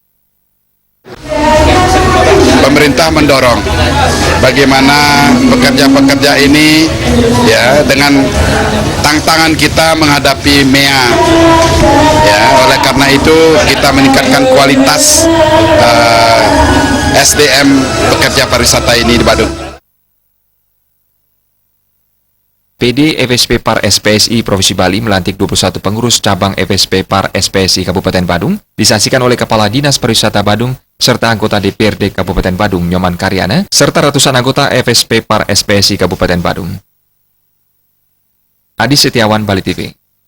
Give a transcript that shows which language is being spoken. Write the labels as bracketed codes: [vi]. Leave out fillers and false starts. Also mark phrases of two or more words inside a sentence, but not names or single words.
[id] Pemerintah mendorong bagaimana pekerja-pekerja ini ya dengan tantangan kita menghadapi MEA. Ya, oleh karena itu kita meningkatkan kualitas SDM pekerja pariwisata ini di Badung. PD FSP Par SPSI Provinsi Bali melantik 21 pengurus cabang FSP Par SPSI Kabupaten Badung, disaksikan oleh Kepala Dinas Pariwisata Badung, serta anggota DPRD Kabupaten Badung Nyoman Karyana, serta ratusan anggota FSP Par SPSI Kabupaten Badung. Adi Setiawan, Bali TV.